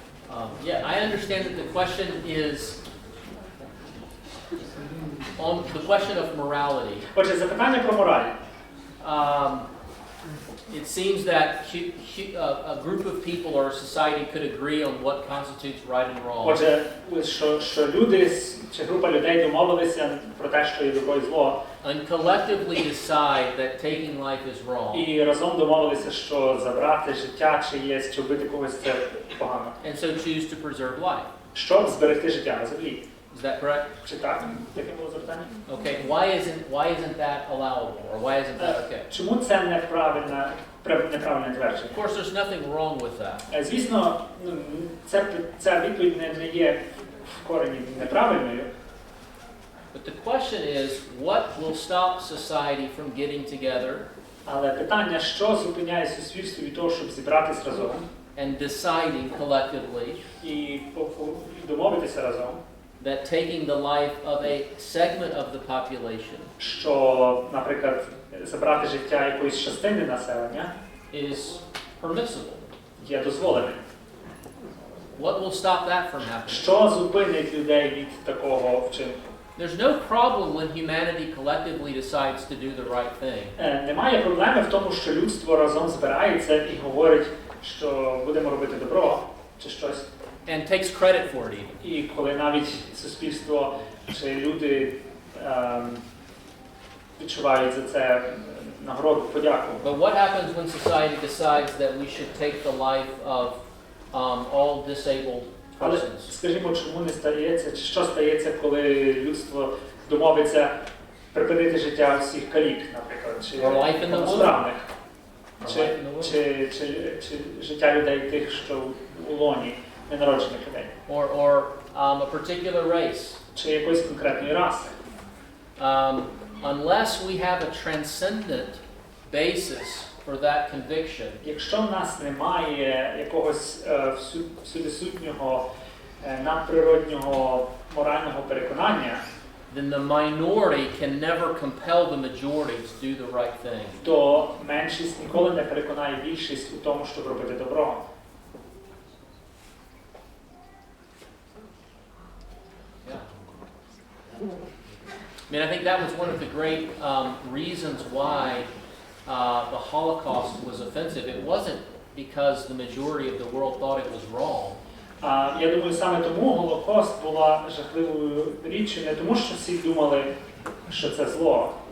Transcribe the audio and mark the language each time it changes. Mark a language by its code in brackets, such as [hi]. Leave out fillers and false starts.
[en] Oh, yeah, I understand that the question is on the question of morality. [uk] Отже, запитання про мораль. [en] It seems that a group of people or a society could agree on what constitutes right and wrong. [uk] Отже, що люди чи група людей домовилися про те, що є добро і зло. [en] And collectively decide that taking life is wrong. [uk] І разом домовилися, що забрати життя чиєсь, чи вбити когось, це погано. [en] And so choose to preserve life. [uk] Щоб зберегти життя на землі. [en] Is that correct? [uk] Чи так? Таке було запитання? [en] Okay. Why isn't that allowable, or why isn't that okay? [uk] Чому це неправильне твердження? [en] Of course, there's nothing wrong with that. [uk] Звісно, ця відповідь не є в корені неправильною. [en] But the question is, what will stop society from getting together? [uk] Але питання, що зупиняє суспільство від того, щоб зібратись разом? [en] And deciding collectively [uk] І домовитися разом? [en] That taking the life of a segment of the population [uk] що, наприклад, забрати життя якоїсь частини населення [en] is permissible. [uk] Є дозволеним. [en] What will stop that from happening? [uk] Що зупинить людей від такого вчинку? [en] There's no problem when humanity collectively decides to do the right thing. [uk] Немає проблеми в тому, що людство разом збирається і говорить, що будемо робити добро чи щось. [en] And takes credit for it even. [uk] І коли навіть суспільство чи люди відчувають за це нагороду, подяку. [en] But what happens when society decides that we should take the life of all disabled [uk] Але [en] persons? [uk] скажімо, чому не стається, чи що стається, коли людство домовиться припинити життя всіх калік, наприклад, чи повносправних, чи життя людей тих, що у лоні. ненароджених людей. [en] or a particular race. [uk] Чи якоїсь конкретної раси. [en] Unless we have a transcendent basis for that conviction, [uk] Якщо в нас немає якогось всюдисутнього, надприроднього морального переконання, [en] then the minority can never compel the majority to do the right thing. [uk] то меншість ніколи не переконає більшість у тому, щоб робити добро. [en] I mean, I think that was one of the great reasons why the Holocaust was offensive. It wasn't because the majority of the world thought it was wrong. [uk] Я думаю, саме тому Голокост була жахливою річчю, не тому, що всі думали, що це зло.